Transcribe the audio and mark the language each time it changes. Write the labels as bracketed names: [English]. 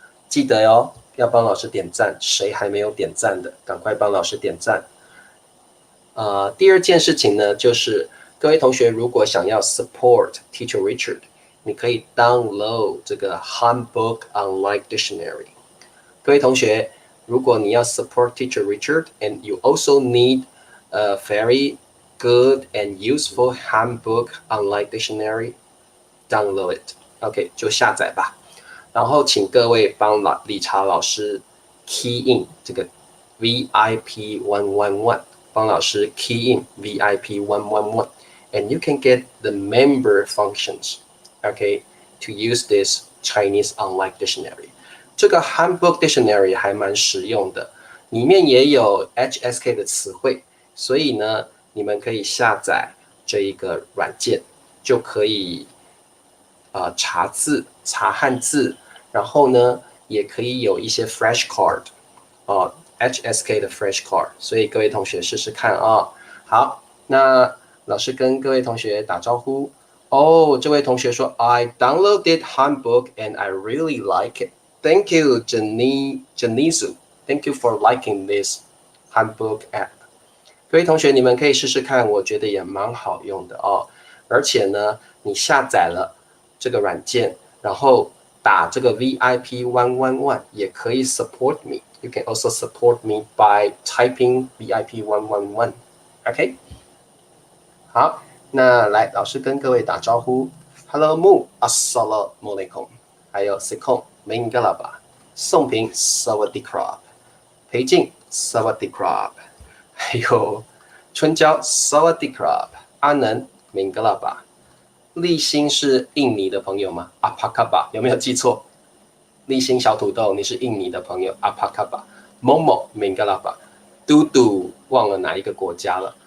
[Chinese] 记得哟，要帮老师点赞，谁还没有点赞的，赶快帮老师点赞。第二件事情呢，就是各位同学如果想要 [English] support Teacher Richard， [Chinese] 你可以 download 这个 Handbook Online Dictionary。各位同学，如果你要 [English] support Teacher Richard and you also need a very good and useful Handbook Online Dictionary, download it. [Chinese] OK， 就下载吧。然后请各位帮理查老师 [English] key in 这个 VIP 111，帮老师 key in VIP 111 and you can get the member functions, okay, to use this Chinese online dictionary. [Chinese] 这个 Handbook Dictionary 还蛮实用的，里面也有 HSK 的词汇，所以呢，你们可以下载这一个软件，就可以查字、查汉字，然后呢，也可以有一些 Fresh Card，HSK 的 Fresh Card， 所以各位同学试试看啊。好，那老师跟各位同学打招呼。这位同学说 [English] I downloaded Handbook and I really like it. Thank you, Janisu. Thank you for liking this Handbook app. [Chinese] 各位同学，你们可以试试看，我觉得也蛮好用的哦。而且呢，你下载了这个软件，然后打这个 VIP 111也可以 [English] support me. You can also support me by typing VIP 111. OK? [Chinese] 好，那来老师跟各位打招呼。 [English] Hello Mu, Assalamualaikum. [Chinese] 还有 Sikong, Mingalaba. 宋平 [Thai] Sawadee Krab. 裴静 Sawadee Krab. [Chinese] 还有春娇 [Thai] Sawadee Krab. [Chinese] 阿能 Mingalaba. 立新是印尼的朋友吗？阿帕卡巴有没有记错？立新小土豆，你是印尼的朋友？阿帕卡巴，某某明格拉巴，嘟嘟忘了哪一个国家了？